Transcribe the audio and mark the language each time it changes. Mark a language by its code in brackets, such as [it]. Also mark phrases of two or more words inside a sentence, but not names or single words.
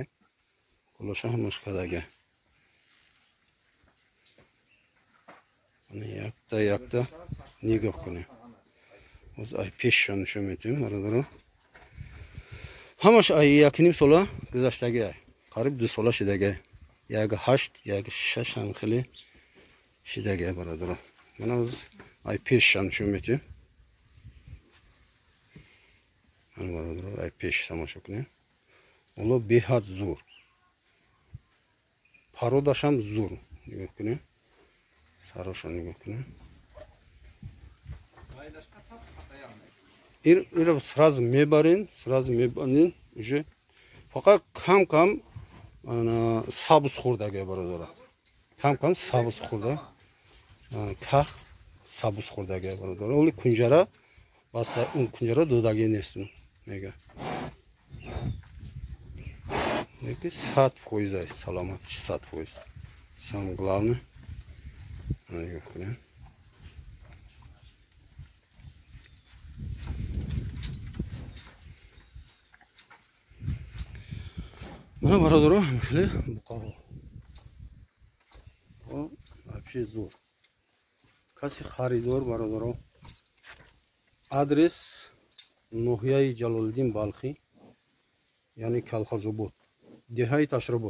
[tg] Колоша ҳамаш кадаги. Yakta нигоҳ кунем. Оз ай пешшон нишон метавем barodaro. Ҳамаш ай 1,5 сола гузаштаги. Қариб 2 сола шидаги. 1,8, 1,6 ҳам хеле шидаги barodaro. Mana oz ай пешшон нишон метавем. Mana barodaro ай пеш тамошо кунем. Моло беҳад зур. Пародаш ҳам зур. Нигоҳ кунем. Сарошо нигоҳ кунем. Ира сразу мебарин, уже фақат кам сабз хурдаги barodaro. Кам сабз хурда. Ках сабз хурдаги barodaro. Оли кунҷара баста он кунҷара додаги нест мега. Неки 100% саломат, 100%. [ru] Самое главное. [tg] Нигоҳ кунем. Mana barodaro хеле буқаҳо. Вообще зур. Каси харидор barodaro. Адрес ноҳияи Ҷалолиддин Балхи, яъни Калхозобод, деҳаи Ташробод.